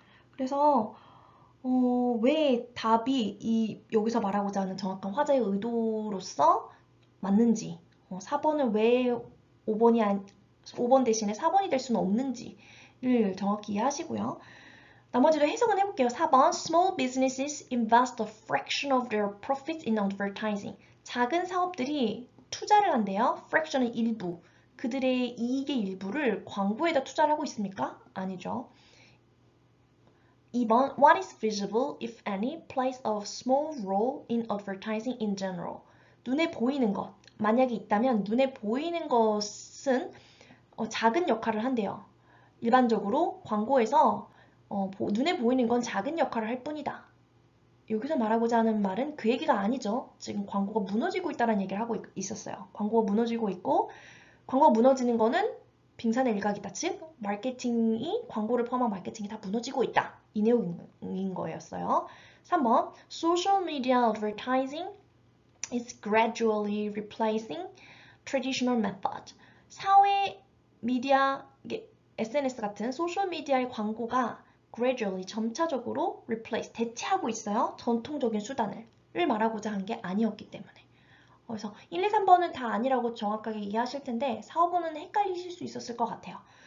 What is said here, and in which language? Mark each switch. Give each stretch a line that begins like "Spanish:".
Korean: 그래서 왜 답이 여기서 말하고자 하는 정확한 화자의 의도로서 맞는지, 4번은 왜 5번 대신에 4번이 될 수는 없는지를 정확히 이해하시고요. 나머지도 해석은 해볼게요.
English: 4번 Small businesses invest a fraction of their profits in advertising.
Korean: 작은 사업들이 투자를 한대요. fraction은 일부. 그들의 이익의 일부를 광고에다 투자를 하고 있습니까? 아니죠.
English: 2번 What is visible, if any, plays a small role in advertising in general.
Korean: 눈에 보이는 것. 만약에 있다면 눈에 보이는 것은 작은 역할을 한대요. 일반적으로 광고에서 눈에 보이는 건 작은 역할을 할 뿐이다. 여기서 말하고자 하는 말은 그 얘기가 아니죠. 지금 광고가 무너지고 있다는 얘기를 하고 있었어요. 광고가 무너지고 있고 광고가 무너지는 거는 빙산의 일각이다. 즉 마케팅이 광고를 포함한 마케팅이 다 무너지고 있다. 이 내용인 거였어요.
English: 3번 Social media advertising is gradually replacing traditional method.
Korean: 사회 미디어 SNS 같은 소셜 미디어의 광고가 gradually 점차적으로 replace 대체하고 있어요. 전통적인 수단을 말하고자 한 게 아니었기 때문에. 그래서 1, 2, 3번은 다 아니라고 정확하게 이해하실 텐데 4, 5번은 헷갈리실 수 있었을 것 같아요.